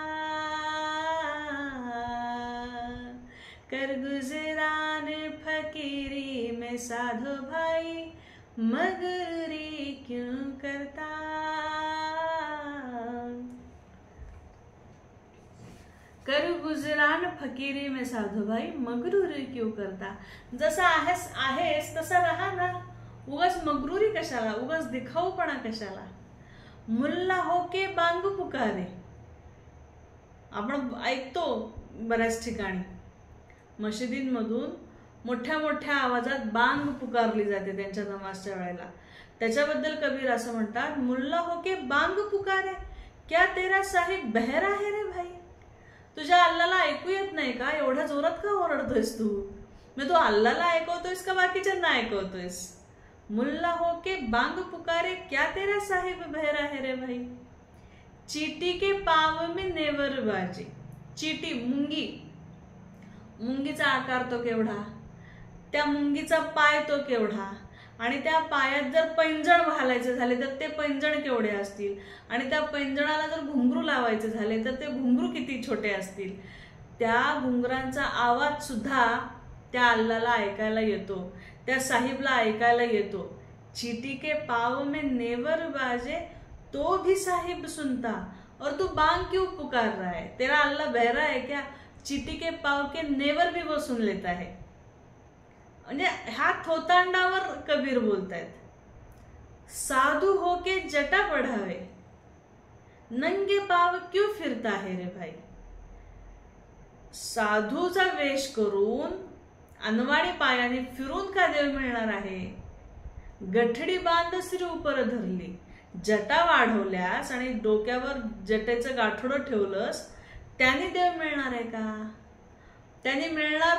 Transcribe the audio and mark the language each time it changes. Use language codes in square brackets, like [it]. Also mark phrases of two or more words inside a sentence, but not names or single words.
[hi] कर गुजरान फकीरी में साधो भाई मगरूरी क्यों करता, कर गुजरान फकीरी में साधो भाई मगरूरी क्यों करता, [mr] जसा आहेस तसा राहा ना, उगाच मगरूरी कशाला, उगाच दिखाऊपणा कशाला, [hi] मुल्ला होके बांग पुकारे, [mr] आपण ऐकतो बऱ्याच ठिकाणी मशिदींमधून मोठ्या मोठ्या आवाजात बांग पुकारली जाते त्यांच्या नमाजच्या वेळेला, त्याच्याबद्दल कबीर असं म्हणतात, [hi] मुल्ला होके बांग पुकारे क्या तेरा साहिब बहरा है रे भाई, [mr] तुझ्या अल्लाला ऐकू येत नाही का, एवढ्या जोरात का ओरडतोयस तू, मग तू अल्लाला ऐकवतोयस का बाकीच्यांना ऐकवतोयस, [hi] मुल्ला होके बांग पुकारे क्या तेरा साहिब बहरा है रे भाई, चीटी के पाव में नेवर बाजे, चीटी मुंगी, [mr] मुंगीचा आकार तो केवढा, त्या मुंगीचा पाय तो केवढा, आणि त्या पायात जर पैंजण घालायचे झाले तर ते पैंजण केवढे असतील, आणि त्या पैंजणाला जर घुंगरू लावायचे झाले तर ते घुंगरू किती छोटे असतील, त्या घुंगरांचा आवाज सुद्धा त्या अल्लाला ऐकायला येतो, त्या साहिबला ऐकायला येतो, [hi] चीटी के पाव में नेवर बाजे तो भी साहिब सुनता, और तू बांग क्यों पुकार रहा है, तेरा अल्लाह बहरा है क्या, चीटी के पाव के नेवर भी वो सुन लेता है, [mr] म्हणजे ह्या थोतांडावर कबीर बोलतायत, [hi] साधु होके जटा बढ़ावे नंगे पाव क्यों फिरता है रे भाई, [mr] साधूचा वेश करून अनवाणी पायाने फिरून का देव मिळणार आहे, [hi] गठडी बांध सिर उपर धरली, [mr] जटा वाढवल्यास आणि डोक्यावर जटेचं गाठोडं ठेवलंस त्याने देव मिळणार आहे का, त्याने मिळणार